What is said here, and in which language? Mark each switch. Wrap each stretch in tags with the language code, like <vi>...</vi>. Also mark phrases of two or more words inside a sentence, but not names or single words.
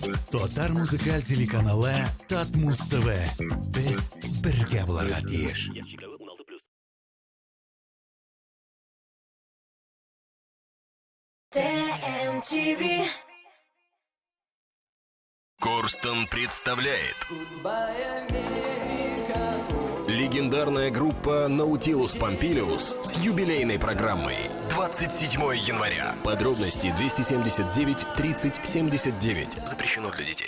<tt>Татар музыкаль телеканалы Татмус ТВ. Без бергә буларга тиеш. ТМТВ.</tt> <ru>Корстон представляет легендарная группа Наутилус Помпилиус с юбилейной программой 27 января. Подробности 279 30 79. Запрещено для детей.</ru>